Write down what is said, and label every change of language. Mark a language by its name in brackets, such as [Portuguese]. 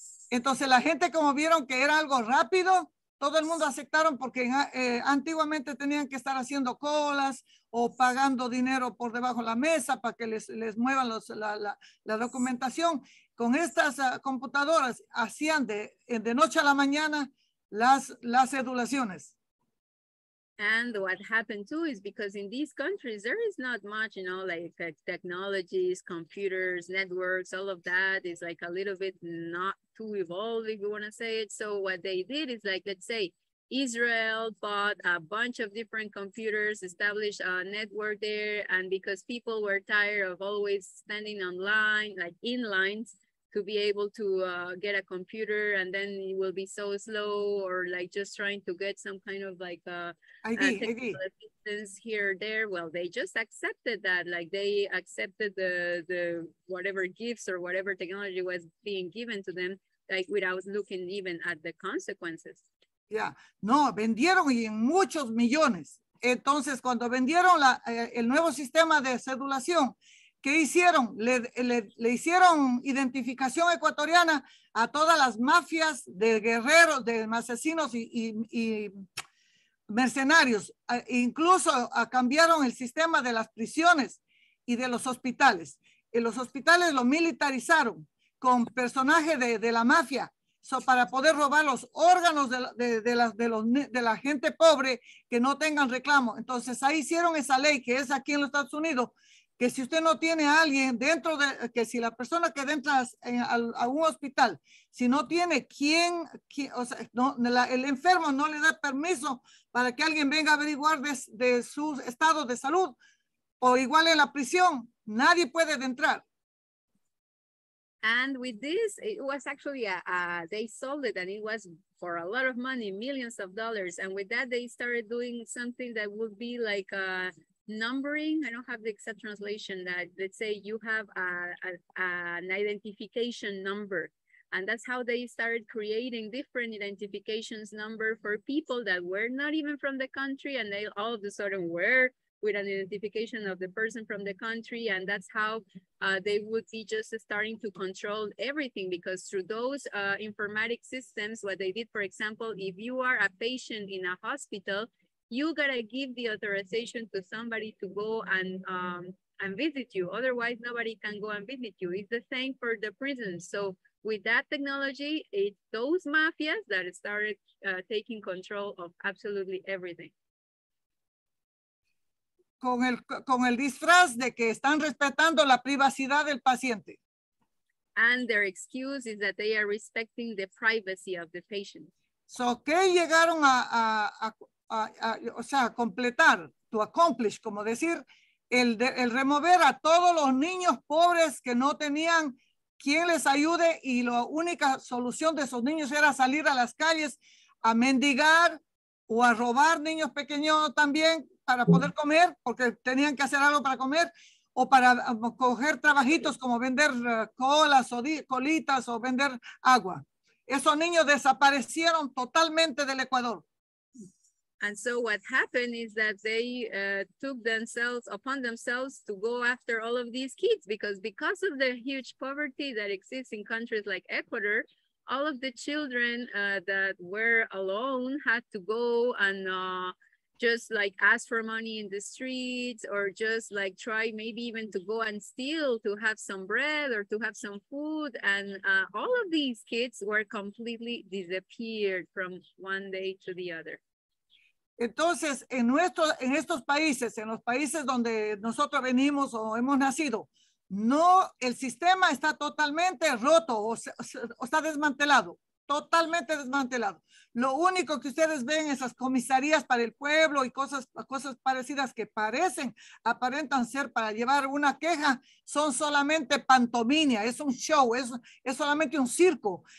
[Spanish] Entonces la gente, como vieron que era algo rápido, todo el mundo aceptaron, porque antiguamente tenían que estar haciendo colas o pagando dinero por debajo de la mesa para que les muevan la documentación. Con estas computadoras hacían de noche a la mañana las cedulaciones. [English] And what happened too is because in these countries, there is not much, you know, like technologies, computers, networks, all of that is like a little bit not too evolved, if you want to say it. So what they did is like, let's say Israel bought a bunch of different computers, established a network there. And because people were tired of always standing online, like in lines, to be able to get a computer, and then it will be so slow, or like just trying to get some kind of like technical assistance here or there. Well, they just accepted that, like they accepted the whatever gifts or whatever technology was being given to them, like without looking even at the consequences. [Spanish] Yeah, no, vendieron y en muchos millones. Entonces, cuando vendieron el nuevo sistema de cedulación, ¿qué hicieron? Le hicieron identificación ecuatoriana a todas las mafias de guerreros, de asesinos y mercenarios. Incluso cambiaron el sistema de las prisiones y de los hospitales. En los hospitales lo militarizaron con personajes de la mafia, para poder robar los órganos de la gente pobre que no tengan reclamo. Entonces ahí hicieron esa ley que es aquí en los Estados Unidos, que si usted no tiene a alguien dentro que si la persona que entra a un hospital, si no tiene o sea, el enfermo no le da permiso para que alguien venga a averiguar de su estado de salud, o igual en la prisión, nadie puede entrar. [English] And with this, it was actually, they sold it, and it was for a lot of money, millions of dollars. And with that, they started doing something that would be like numbering. I don't have the exact translation. That let's say you have an identification number, and that's how they started creating different identifications number for people that were not even from the country, and they all of a sudden were with an identification of the person from the country. And that's how they would be just starting to control everything, because through those informatic systems, what they did, for example, if you are a patient in a hospital, you gotta give the authorization to somebody to go and visit you. Otherwise, nobody can go and visit you. It's the same for the prisons. So with that technology, it's those mafias that started taking control of absolutely everything. [Spanish] con el disfraz de que están respetando la privacidad del paciente. [English] And their excuse is that they are respecting the privacy of the patient. [Spanish] So, ¿qué llegaron o sea, completar, [English] to accomplish, [Spanish] como decir, el remover a todos los niños pobres que no tenían quien les ayude y la única solución de esos niños era salir a las calles a mendigar o a robar niños pequeños también para poder comer, porque tenían que hacer algo para comer, o para coger trabajitos como vender colas o colitas o vender agua. Esos niños desaparecieron totalmente del Ecuador. [English] And so what happened is that they took themselves upon themselves to go after all of these kids because of the huge poverty that exists in countries like Ecuador, all of the children that were alone had to go and just like ask for money in the streets or just like try maybe even to go and steal to have some bread or to have some food. And all of these kids were completely disappeared from one day to the other. [Spanish] Entonces, en estos países, en los países donde nosotros venimos o hemos nacido, no, el sistema está totalmente roto o está desmantelado, totalmente desmantelado. Lo único que ustedes ven, esas comisarías para el pueblo y cosas parecidas que aparentan ser para llevar una queja, son solamente pantomima, es un show, es solamente un circo.